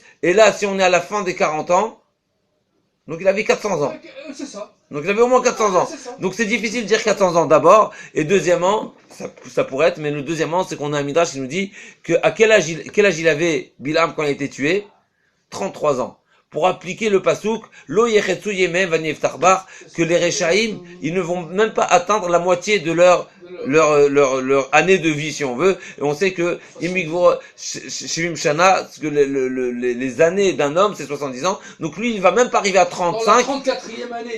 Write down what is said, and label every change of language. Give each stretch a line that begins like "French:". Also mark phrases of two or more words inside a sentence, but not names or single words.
French: Et là, si on est à la fin des 40 ans, donc il avait 400 ans. C'est ça. Donc il avait au moins 400 ans. Donc c'est difficile de dire 400 ans d'abord. Et deuxièmement, ça pourrait être, mais le deuxièmement, c'est qu'on a un midrash qui nous dit que à quel âge il avait Bilham quand il a été tué? 33 ans. Pour appliquer le pasouk,
Hebrew: lo yechetzu yemem vaniftarbach,
French: que les Rechaïm, ils ne vont même pas atteindre la moitié de leur leur année de vie, si on veut. Et on sait que
Hebrew: Shivim Shana,
French: que les années d'un homme, c'est 70 ans. Donc lui, il va même pas arriver à 35. Dans la 34e année.